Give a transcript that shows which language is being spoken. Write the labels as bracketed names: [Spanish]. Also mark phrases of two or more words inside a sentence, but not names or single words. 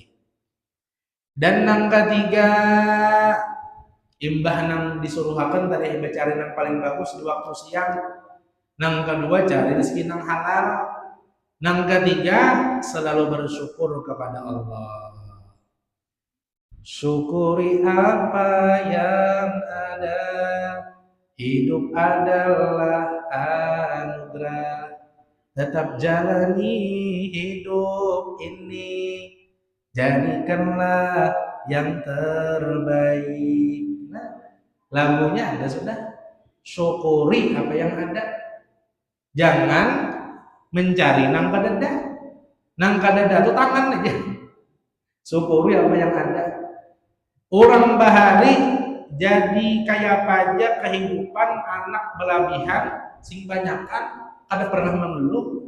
[Banjar] Dan nang ketiga, imbah nang disuruhakan tadi imbah cari nang paling bagus di waktu siang. Nang kedua cari rezeki nang halal. Nang ketiga, selalu bersyukur kepada Allah. [Indonesian] Syukuri apa yang ada. Hidup adalah anugerah. Tetap jalani hidup ini. Jadikanlah yang terbaik. Nah, lagunya ada sudah. Syukuri apa yang ada. [Banjar] Jangan mencari nang kadada. Nang kadada itu tangan aja. [Indonesian] Syukuri apa yang ada. [Banjar] Orang bahari jadi kayak pajak kehidupan anak belabihan sing banyakan kada pernah mengeluh.